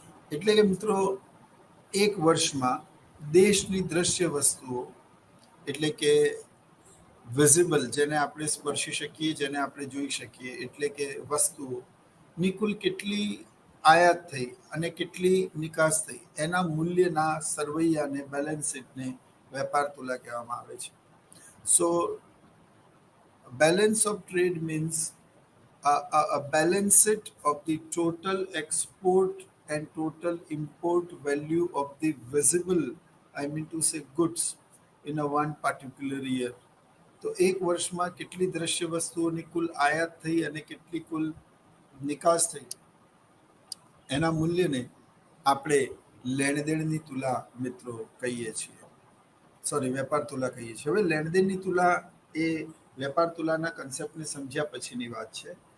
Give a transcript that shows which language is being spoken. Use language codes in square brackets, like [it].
[gu] એટલે કે મિત્રો, એક વર્ષમાં દેશની દ્રશ્ય વસ્તુઓ એટલે કે વિઝિબલ, જેને આપણે સ્પર્શી શકીએ, જેને આપણે જોઈ શકીએ, એટલે કે વસ્તુઓની કુલ કેટલી આયાત થઈ અને કેટલી નિકાસ થઈ, એના મૂલ્યના સરવૈયાને, બેલેન્સ શીટને વેપાર તુલા કહેવામાં આવે છે. [en] So balance of trade means a balance sheet of the total export and total import value of the visible, I mean to say goods, in a one particular year. [gu] તો એક વર્ષમાં કેટલી દ્રશ્ય વસ્તુઓની કુલ આયાત થઈ અને કેટલી કુલ નિકાસ થઈ, એના મૂલ્યને આપણે લેણદેણની તુલા મિત્રો કહીએ છીએ, વેપાર તુલા કહીએ છીએ. હવે લેણદેણની તુલા એ વેપાર તુલાના કન્સેપ્ટને સમજ્યા પછીની વાત છે.